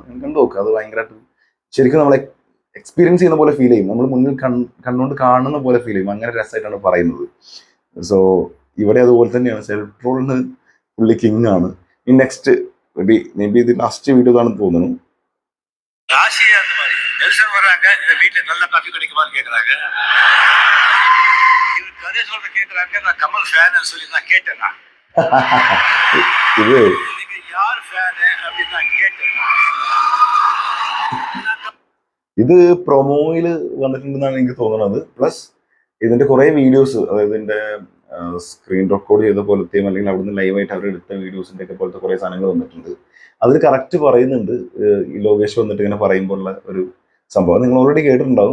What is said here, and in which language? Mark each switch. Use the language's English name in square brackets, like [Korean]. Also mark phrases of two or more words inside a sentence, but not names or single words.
[Malayalam] കണ്ടു നോക്കുക. അത് ഭയങ്കരമായിട്ട് ശരിക്കും നമ്മളെ എക്സ്പീരിയൻസ് ചെയ്യുന്ന പോലെ ഫീൽ ചെയ്യും. നമ്മൾ മുന്നിൽ കണ്ണുകൊണ്ട് കാണുന്ന പോലെ ഫീൽ ചെയ്യും. അങ്ങനെ രസമായിട്ടാണ് പറയുന്നത്. സോ ഇവിടെ അതുപോലെ തന്നെയാണ്. സെൽഫ് ട്രോളിന് പുള്ളി കിങ് ആണ്. ഈ [English] next may be [Malayalam] ഇത് [English] last video [Malayalam] ആണെന്ന് തോന്നുന്നു. [Tamil] நெல்சன் வர்றாங்க, இந்த வீட்டுல நல்ல காஃபி கிடைக்குமான்னு கேக்குறாங்க. இது கதை சொல்ற கேக்குறாங்க. நான் கமல் ஃபேன் சொல்லி நான் கேட்டேன்னா இது நீங்க யார் ஃபேனு அப்படின்னு நான் கேட்டேன். [Malayalam] ഇത് പ്രൊമോയിൽ വന്നിട്ടുണ്ടെന്നാണ് എനിക്ക് തോന്നുന്നത്. പ്ലസ് ഇതിന്റെ കുറെ വീഡിയോസ്, അതായത് ഇതിന്റെ [English] screen record [Malayalam] ചെയ്ത പോലത്തെയും അല്ലെങ്കിൽ അവിടുന്ന് ലൈവായിട്ട് അവർ എടുത്ത വീഡിയോസിന്റെ ഒക്കെ പോലത്തെ കുറെ സാധനങ്ങൾ വന്നിട്ടുണ്ട്. അതിൽ കറക്റ്റ് പറയുന്നുണ്ട് ഈ ലോകേഷ് വന്നിട്ട് ഇങ്ങനെ പറയുമ്പോഴുള്ള ഒരു സംഭവം നിങ്ങൾ ഓൾറെഡി കേട്ടിട്ടുണ്ടാവും.